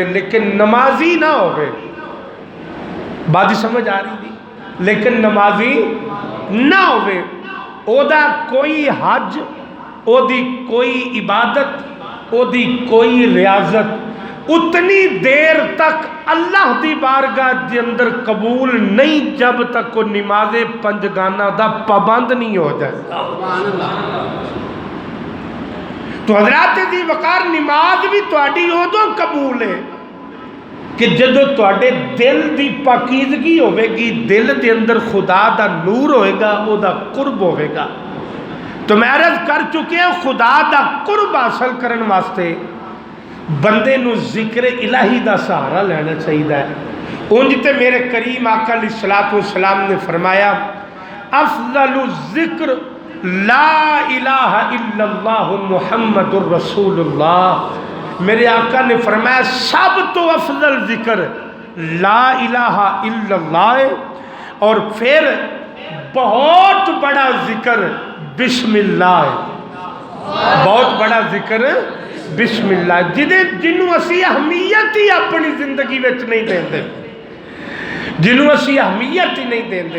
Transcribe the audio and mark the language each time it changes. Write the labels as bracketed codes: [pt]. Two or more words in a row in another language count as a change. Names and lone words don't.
[pa] لیکن نمازی نہ ہوئے، [ur] بات سمجھ آ رہی تھی، [pa] لیکن نمازی نہ ہوئے، او دا کوئی حج، او دی کوئی عبادت، او دی کوئی ریاضت اتنی دیر تک اللہ دی بارگاہ دے اندر قبول نہیں جب تک وہ نماز پنجگانہ دا پابند نہیں ہو جائے۔ تو حضرات دی وقار نماز بھی تواڈی ادو قبول ہے کہ جدو تواڈے دل دی پاکیزگی ہوے گی، دل دے اندر خدا دا نور ہوئے گا، او دا قرب ہوئے گا۔ تو میں عرض کر چکے ہیں خدا دا قرب حاصل کرن واسطے بندے نو ذکر الہی دا سہارا لینا چاہیے ہے۔ انج تے میرے کریم آقا علیہ الصلوۃ والسلام نے فرمایا [ar] افضل الذکر لا الہ الا اللہ محمد الرسول اللہ، [pa] میرے آقا نے فرمایا سب تو افضل ذکر [ar] لا الہ الا اللہ، [ur] اور پھر بہت بڑا ذکر بسم اللہ ہے، [pa] بہت بڑا ذکر [ar] بسم اللہ، [pa] جنہوں اسی اہمیت ہی اپنی زندگی وچ نہیں دیندے، جنہوں اسی اہمیت ہی نہیں دیندے۔